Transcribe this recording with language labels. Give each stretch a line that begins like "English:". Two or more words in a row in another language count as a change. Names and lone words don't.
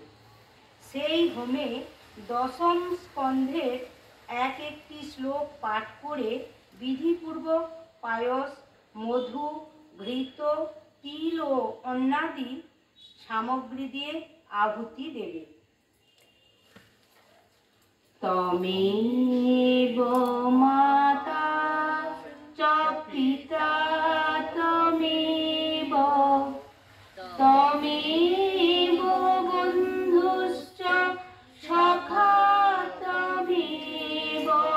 Bangla: সেই হোমে দশম স্কন্ধের একটি শ্লোক পাঠ করে বিধিপূর্বক পায়স, মধু, ঘৃত, তিল ও অন্যাদি সামগ্রী দিয়ে আহুতি দেবে।
Sanskrit: তমেব মাতা চ পিতা তমেব তমেব বন্ধুশ্চ সখা তমেব